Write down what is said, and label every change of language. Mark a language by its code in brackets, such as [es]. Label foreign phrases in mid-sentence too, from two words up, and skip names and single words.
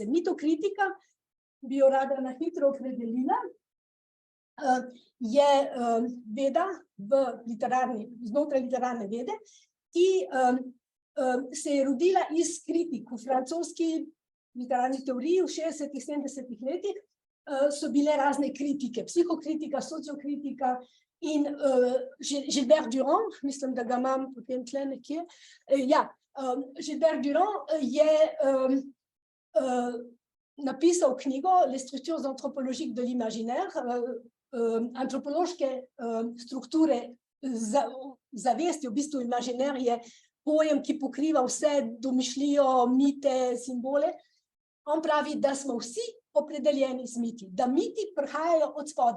[sl] Mitokritika, bi jo rada na hitro opredelila, je veda znotraj literarne vede, ki se je rodila iz kritik v francoski literarni teoriji v 60-ih, 70-ih letih. so bile razne kritike, psihokritika, sociokritika in Gilbert Durand, mislim, da ga imam potem tle nekje, Gilbert Durand je napisal knjigo Les structures anthropologiques de l'imaginaire, antropološke strukture zavesti, v bistvu imaginaire je pojem, ki pokriva vse domišljijo, mite, simbole. On pravi, da smo vsi opredeljeni z miti, da miti prihajajo od spodaj.